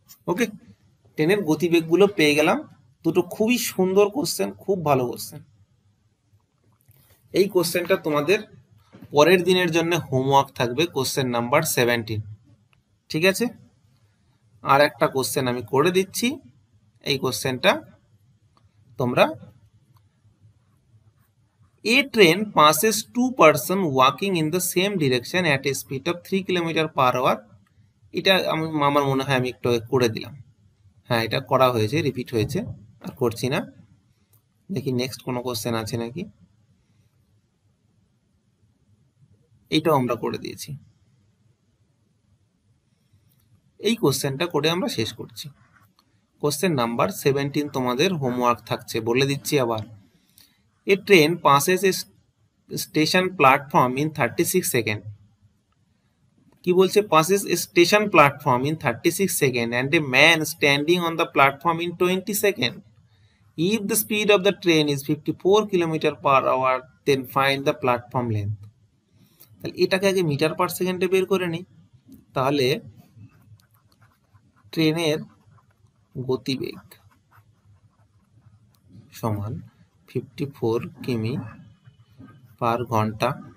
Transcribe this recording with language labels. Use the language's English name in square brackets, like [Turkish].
[Bangla] ওকে, ট্রেনের গতিবেগগুলো পেয়ে গেলাম। দুটো খুবই সুন্দর কোশ্চেন, খুব ভালো কোশ্চেন। এই কোশ্চেনটা তোমাদের পরের দিনের জন্য হোমওয়ার্ক থাকবে, কোশ্চেন নাম্বার 17। ঠিক আছে, আর একটা কোশ্চেন আমি করে দিচ্ছি। এই কোশ্চেনটা তোমরা, [English] A train passes 2 person walking in the same direction at a speed of 3 km/h। [Bangla] এটা আমার মনে হয় আমি একটু করে দিলাম। হ্যাঁ, এটা করা হয়েছে, রিপিট হয়েছে, আর করছি না। দেখি নেক্সট কোনো কোশ্চেন আছে নাকি। এইটাও আমরা করে দিয়েছি। এই কোশ্চেনটা করে আমরা শেষ করছি। কোশ্চেন নাম্বার 17 তোমাদের হোমওয়ার্ক থাকছে, বলে দিচ্ছি আবার। [English] A train passes a station platform in 36 seconds। [Bangla] কি বলছে? [English] passes a station platform in 36 seconds and a man standing on the platform in 20 seconds। If the speed of the train is 54 km/h, then find the platform length। [Bangla] তাহলে এটাকে আগে metre per সেকেন্ডে বের করে নিই। তাহলে ট্রেনের গতিবেগ সমান 54 কিমি পার ঘন্টা।